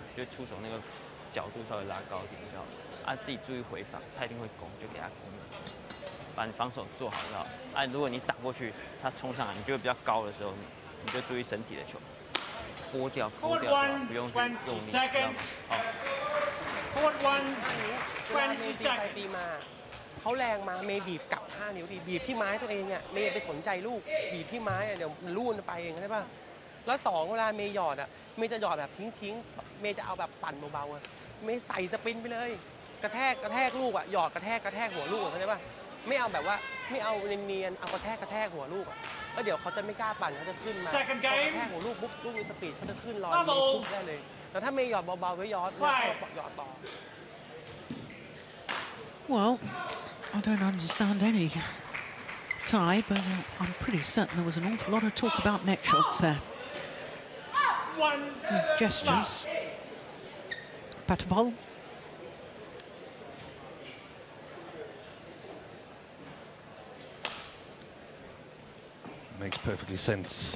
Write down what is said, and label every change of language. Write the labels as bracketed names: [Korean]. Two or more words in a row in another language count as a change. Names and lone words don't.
[Chinese] 就出手那个角度稍微拉高一点就好了。啊，自己注意回防，他一定会攻，就给他攻了。把你防守做好就好。啊，如果你打过去，他冲上来，你觉得比较高的时候，你就注意身体的球，拨掉，不用去用力。好。 [English] Court 1, [Thai] เวลาเมย์ 20 ตีไป [English] seconds. [Thai] ตีมาเขาแรงมาเมย์บีบกลับ5 นิ้วบีบที่ไม้ตัวเองอ่ะเมย์ไปสนใจลูกบีบที่ไม้อ่ะเดี๋ยวมันลู่นไปเองใช่ป่ะแล้ว2เวลาเมย์หยอดอ่ะเมย์จะหยอดแบบทิ้งเมย์จะเอาแบบปั่นเบาๆอ่ะเมย์ใส่สปินไปเลยกระแทกลูกอ่ะหยอดกระแทกหัวลูกเข้าใจป่ะไม่เอาแบบว่าไม่เอาเนียนๆเอากระแทกหัวลูกอ่ะแล้วเดี๋ยวเขาจะไม่กล้าปั่นเขาจะขึ้นมา [English] Second [Thai] กระ [English] game. [Thai] แทกหัวลูกปุ๊บลูกมีสปีดเขาจะขึ้นลอยมีปุ๊บได้เลยแต่ถ้าเมย์หยอดเบาๆไว้หยอดแล้วหยอดต่อ [English] Well, I don't understand any tie, but I'm pretty certain there was an awful lot of talk about net shots there. These gestures. Patapol. Makes perfectly sense.